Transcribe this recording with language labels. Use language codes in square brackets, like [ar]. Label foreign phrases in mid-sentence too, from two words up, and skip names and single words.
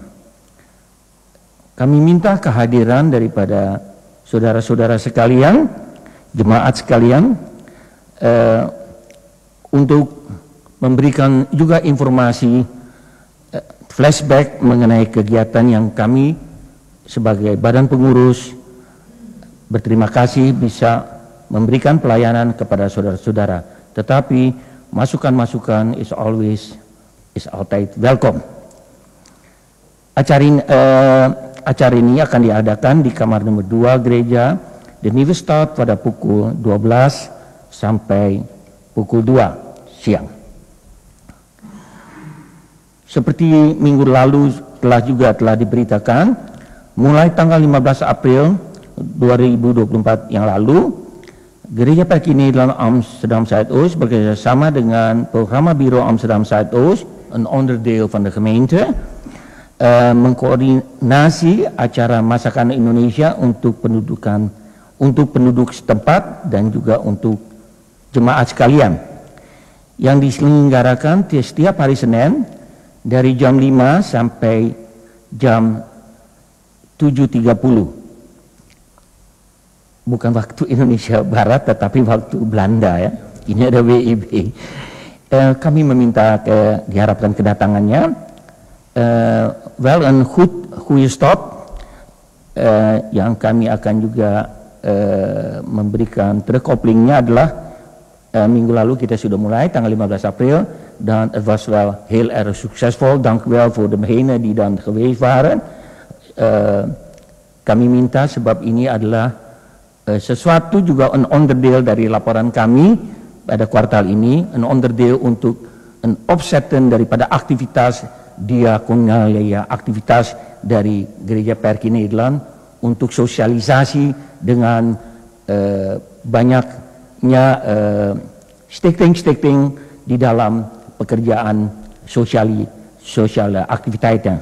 [id] Kami minta kehadiran daripada saudara-saudara sekalian, jemaat sekalian, untuk memberikan juga informasi flashback mengenai kegiatan yang kami sebagai badan pengurus berterima kasih bisa memberikan pelayanan kepada saudara-saudara. Tetapi masukan-masukan [nl] is altijd welcome. [id] Acara ini akan diadakan di kamar nomor 2 Gereja De Nieuwe Stad pada pukul 12 sampai pukul 2 siang. Seperti minggu lalu telah diberitakan, mulai tanggal 15 April 2024 yang lalu, Gereja Perki Nederland Amsterdam Zuidoost bekerjasama dengan Programma Bureau Amsterdam Zuidoost, [nl] een onderdeel van de gemeente, [id] mengkoordinasi acara masakan Indonesia untuk penduduk setempat dan juga untuk jemaat sekalian, yang diselenggarakan setiap hari Senin dari jam 5 sampai jam 7.30. Bukan waktu Indonesia Barat tetapi waktu Belanda ya. Ini ada WIB. Kami meminta diharapkan kedatangannya. [nl] Een goede stap [id] yang kami akan juga memberikan terkoplingnya adalah minggu lalu kita sudah mulai tanggal 15 April dan [nl] het was wel heel erg succesvol. Dank u wel voor degenen die dan geweest waren. [id] Kami minta sebab ini adalah sesuatu juga [nl] een onderdeel [id] dari laporan kami pada kuartal ini, [nl] een onderdeel [id] untuk [nl] een opzetten [id] daripada aktivitas diakonalia, aktivitas dari Gereja Perki Nederland untuk sosialisasi dengan banyaknya stichting di dalam pekerjaan sosial aktiviteiten.